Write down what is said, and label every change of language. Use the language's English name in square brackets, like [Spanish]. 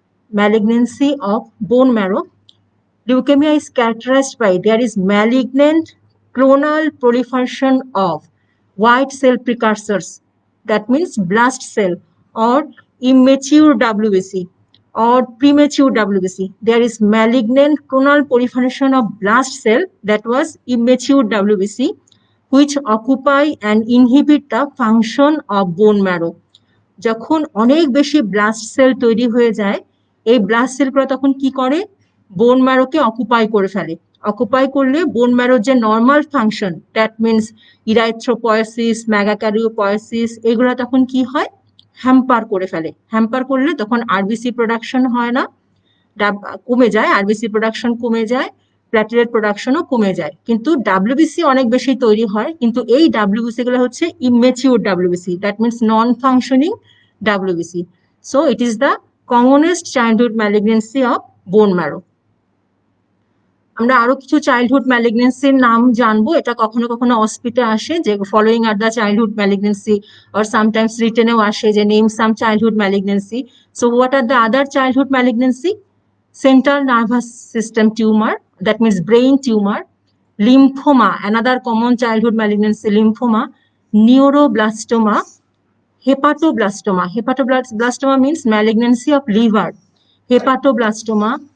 [English] Malignancy of bone marrow. Leukemia is characterized by, there is malignant clonal proliferation of white cell precursors, that means blast cell, or immature WBC or premature WBC. There is malignant clonal proliferation of blast cell, that was immature WBC, which occupy and inhibit the function of bone marrow. [Bangla] যখন অনেক বেশি blast sell তৈরি হয়ে যায়, এই blast সেলগুলো তখন কি করে, বোন ম্যারোকে অকুপাই করে ফেলে। অকুপাই করলে বোন ম্যারোর যে নর্মাল ফাংশন, দ্যাট মিনস ইরাইথ্রোপয়েসিস, মেগাক্যারিওপয়েসিস, এগুলো তখন কি হয়, হ্যাম্পার করে ফেলে। হ্যাম্পার করলে তখন আরবিসি প্রোডাকশন হয় না, কমে যায়, আরবিসি প্রোডাকশন কমে যায়, প্ল্যাটেলেট প্রোডাকশনও কমে যায়। কিন্তু ডাব্লিউবিসি অনেক বেশি তৈরি হয়, কিন্তু এই ডাব্লিউবিসি গুলো হচ্ছে immature WBC, [English] That means non functioning WBC. So it is the commonest childhood malignancy of bone marrow. [Bangla] আমরা আরো কিছু চাইল্ডহুড ম্যালিগনেন্সির নাম জানবো। এটা কখনো কখনো অস্পিতে আসে, যে [English] following are the childhood malignancy, [Bangla] or sometimes রিটেনেও আসে যে [English] Name some childhood malignancy. So what are the other childhood malignancy? Central nervous system tumor, that means brain tumor. Lymphoma, another common childhood malignancy, lymphoma. Neuroblastoma. Hepatoblastoma. Hepatoblastoma means malignancy of liver. Hepatoblastoma.